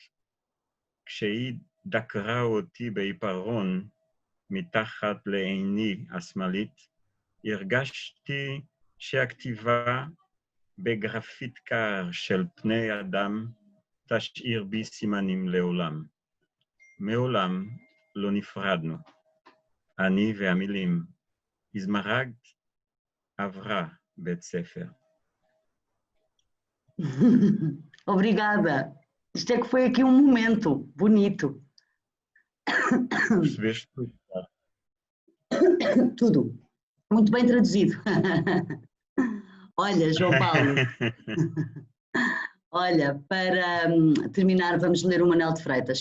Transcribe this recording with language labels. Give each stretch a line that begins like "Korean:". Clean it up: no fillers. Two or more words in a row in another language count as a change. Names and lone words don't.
Hebrew: כשהיא דקרה אותי בעיפרון מתחת לעיני השמאלית, הרגשתי שהכתיבה בגרפיט קר של פני אדם תשאיר בי סימנים לעולם. מעולם לא נפרדנו. אני והמילים. יזמרגד עברה בית ספר.
Portuguese: Obrigada. Isto é que foi aqui um momento bonito. Percebeste tudo? Tudo. Muito bem traduzido. Olha, João Paulo, olha, para terminar, vamos ler o Manel de Freitas.